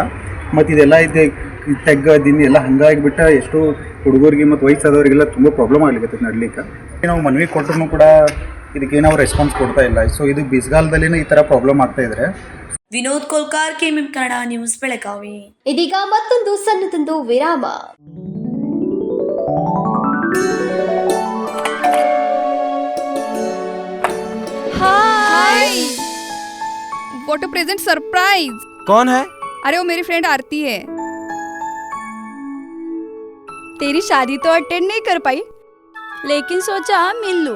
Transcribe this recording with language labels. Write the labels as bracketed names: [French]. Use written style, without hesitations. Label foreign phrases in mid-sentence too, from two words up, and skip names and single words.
[Kannada] ಮತ್ತು ಇದೆಲ್ಲ ಇದೆ ತೆಗ್ಗ ದಿನ ಎಲ್ಲ ಹಂಗಾಗಿಬಿಟ್ಟು ಎಷ್ಟೋ ಹುಡುಗರಿಗೆ ಮತ್ತು ವಯಸ್ಸಾದವರಿಗೆಲ್ಲ ತುಂಬ ಪ್ರಾಬ್ಲಮ್ ಆಗ್ಲಿಕ್ಕೆ ನಡ್ಲಿಕ್ಕೆ. ನಾವು ಮನವಿ ಕೊಟ್ಟರು ಕೂಡ ಇದಕ್ಕೆ ನಾವು ರೆಸ್ಪಾನ್ಸ್ ಕೊಡ್ತಾ ಇಲ್ಲ. ಸೊ ಇದು ಬಿಸಿಗಾಲದಲ್ಲಿನೇ ಈ ಥರ ಪ್ರಾಬ್ಲಮ್ ಆಗ್ತಾ ಇದ್ರೆ. ವಿನೋದ್ ಕೋಲ್ಕಾರ್, ಕೆಎಂಎಂ ಕನ್ನಡ ನ್ಯೂಸ್, ಬೆಳಗಾವಿ. ಇದೀಗ ಮತ್ತೊಂದು ಸಣ್ಣದೊಂದು ವಿರಾಮ. [English] Hi, what a present surprise. [Hindi] कौन है? अरे वो मेरी फ्रेंड आरती है। तेरी शादी तो अटेंड नहीं कर पाई, लेकिन सोचा मिल लूं।